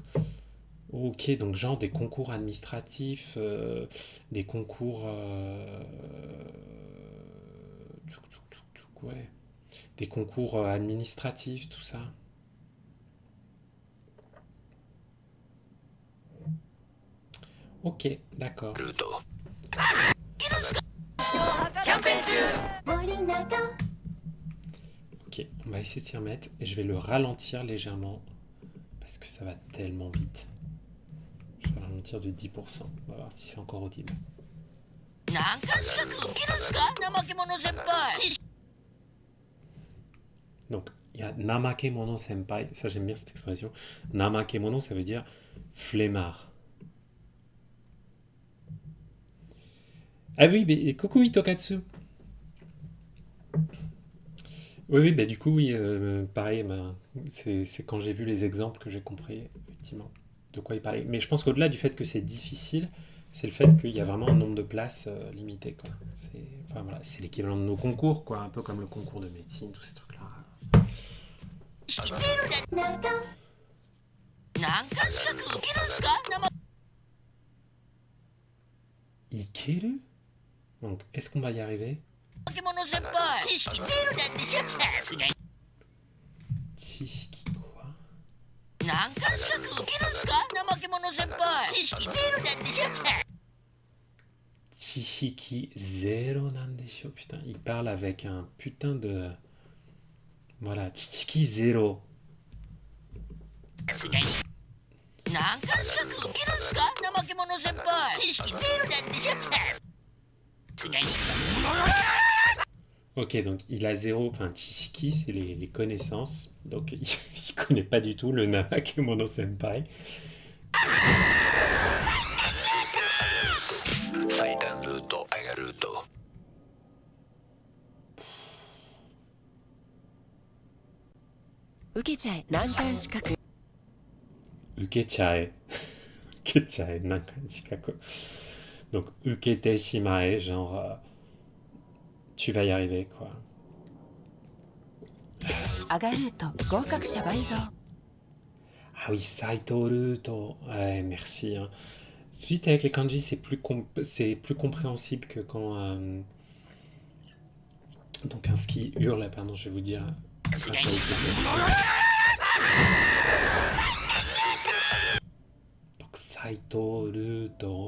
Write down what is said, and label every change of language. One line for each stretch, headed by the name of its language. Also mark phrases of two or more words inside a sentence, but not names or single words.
French: Ok, donc genre des concours administratifs, des concours... ouais. Des concours administratifs, tout ça. Ok, d'accord.
Japanese: ルート
French: Ok, on va essayer de s'y remettre et je vais le ralentir légèrement parce que ça va tellement vite. Je vais ralentir de 10%. On va voir si c'est encore audible.
Japanese: 難関資格受けるんすか怠け者先輩。
French: Donc, il y a
Japanese: 怠け者先輩.
French: Ça, j'aime bien cette expression. Namakemono, ça veut dire flemmard. Ah oui, mais coucou Itokatsu. Oui, bah, du coup, oui, pareil, bah, c'est quand j'ai vu les exemples que j'ai compris, effectivement, de quoi il parlait. Mais je pense qu'au-delà du fait que c'est difficile, c'est le fait qu'il y a vraiment un nombre de places limité, quoi. Enfin, voilà, c'est l'équivalent de nos concours, quoi, un peu comme le concours de médecine, tous ces trucs-là.
Japanese: 難関資格受けるんすか怠 Ikeru?
French: Donc, est-ce qu'on va y arriver?
Japanese: け者先輩。知識ゼロなんでしょさすがに。
French: Chishiki quoi?
Japanese: 難関資格受けるんすか怠け者先輩。知識ゼロなんでしょさ。知識ゼロなんでしょ.
French: Putain, il parle avec un putain de... Voilà,
Japanese: 知識ゼロ. さすがに。難関資格受けるんすか怠け者先輩。知識ゼロなんでしょさすがに。
French: Ok, donc il a zéro, enfin Chishiki, c'est les connaissances. Donc il ne connaît pas du tout le
Japanese: 怠け者先輩. 最短ルートアガルート受けちゃえ難関資格 Ukechae. 受けちゃえ、難関資格.
French: Donc
Japanese: 受けてしまえ,
French: genre tu vas y arriver, quoi.
Japanese: アガルート合格者倍増
French: Ah oui, Saito Ruto. Ouais, merci. Hein. Suite avec les kanji, c'est plus compréhensible que quand... Donc un ski hurle, pardon, je vais vous dire... grâce à Wikipédia. Donc Saito Ruto.